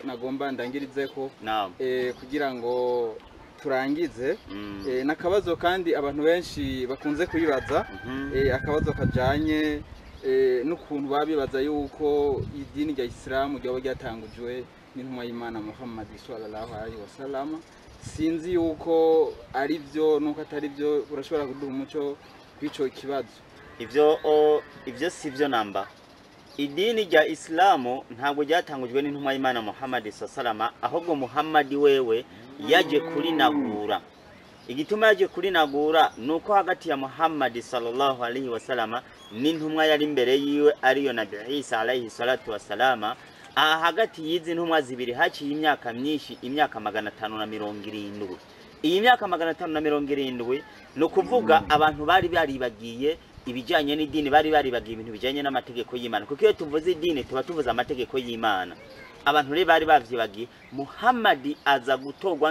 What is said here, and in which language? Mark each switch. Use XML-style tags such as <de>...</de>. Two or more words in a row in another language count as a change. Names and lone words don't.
<rn>nagomba ndangirizeko kugira ngo turangize nakabazo kandi abantu benshi bakunze kuyibaza akabazo kajanye n'ukuntu babibaza yuko idini rya Isilamu ryo ryatangujwe n'intumwa y'Imana Muhammad</rn> <ar>صلى الله عليه وسلم</ar> <rn>sinzi yuko ari byo nuko atari byo urashobora kuduha umuco kwico kibazo ivyo sivyo namba idini rya Isilamu ntabwo ryatangujwe n'intumwa y'Imana Muhammad sallallahu ahubwo Muhammad wewe yaje kuri nagura igituma yaje kuri nagura nuko hagati ya Muhammad</rn> <ar>صلى الله عليه وسلم</ar> <rn>n'intumwa yari imbere yiwe ariyo Nabii Isa</rn> <ar>عليه الصلاة والسلام</ar> <rn>hagati yizi ntumwa zibiri haciye imyaka myinshi imyaka 570 iyi myaka 570 no kuvuga abantu bari baribagiye ibijanye n'idini bari baribagiye ibintu bijanye n'amategeko y'Imana kuko iyo tuvuze idini tuba tuvuze amategeko y'Imana abantu rero bari bavyibagiye Muhammad aza gutorwa</rn>